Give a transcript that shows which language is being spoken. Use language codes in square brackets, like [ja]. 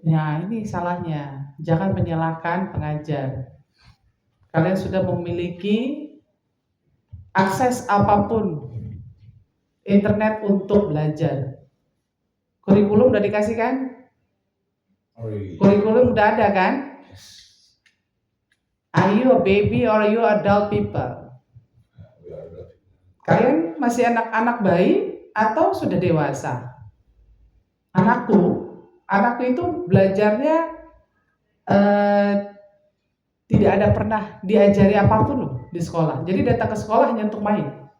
[id] Ya, ini salahnya. Jangan menyalahkan pengajar. Kalian sudah memiliki akses apapun internet untuk belajar. Kurikulum udah dikasih kan? Kurikulum udah ada kan? [en] Are you a baby or are you adult people? [id] Kalian masih anak-anak bayi atau sudah dewasa? Anakku itu belajarnya tidak ada pernah diajari apapun loh di sekolah. Jadi datang ke sekolah hanya untuk main.